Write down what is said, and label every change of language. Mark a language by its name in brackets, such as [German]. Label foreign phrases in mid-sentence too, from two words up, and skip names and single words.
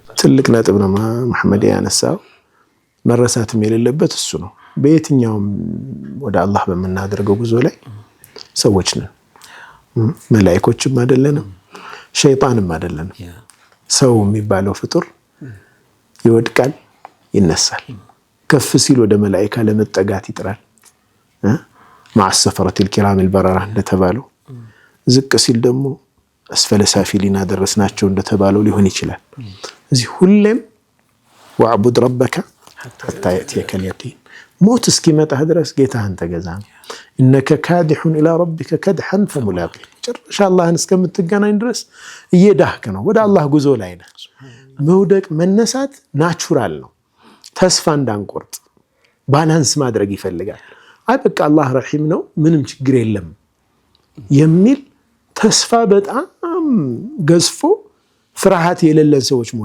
[Amharic] ትልቅ ነጥብ ነው መሐመድ ያነሳው። መረሳትም የሌለበት እሱ ነው። በየትኛውም ወደ አላህ በምናደርገው ጉዞ ላይ ሰዎች ነን። መላእክቶችም አይደለንም፣ ሸይጣንም አይደለንም። ሰው የሚባለው ፍጡር ይወድቃል፣ ይነሳል። ከፍ ሲል ወደ መላእክት ለመጠጋት ይጥራል። [Arabic] مع السفرة الكرام البررة [Amharic] እንደተባለው ዝቅ ሲል ደግሞ [Arabic] أسفل سافلين [Amharic] درسناቸው እንደተባለው ሊሆን ይችላል። እዚህ ሁሌም [Arabic] واعبد ربك حتى يأتيك اليقين [Amharic] ሞት እስኪመጣህ ድረስ ጌታህን ተገዛ። [Arabic] إنك كادح إلى ربك كدحا فملاقيه [Amharic] ጭራሽ አላህን እስከምትገናኝ ድረስ እየዳህክ ነው፣ ወደ አላህ ጉዞ ላይ ነህ። መውደቅ መነሳት ናቹራል ነው። ተስፋ እንዳንቆርጥ ባላንስ ማድረግ ይፈልጋል። አይ በቃ አላህ ረሂም ነው ምንም ችግር የለም የሚል ተስፋ በጣም ገዝፎ ፍርሃት የሌለን ሰዎች መሆን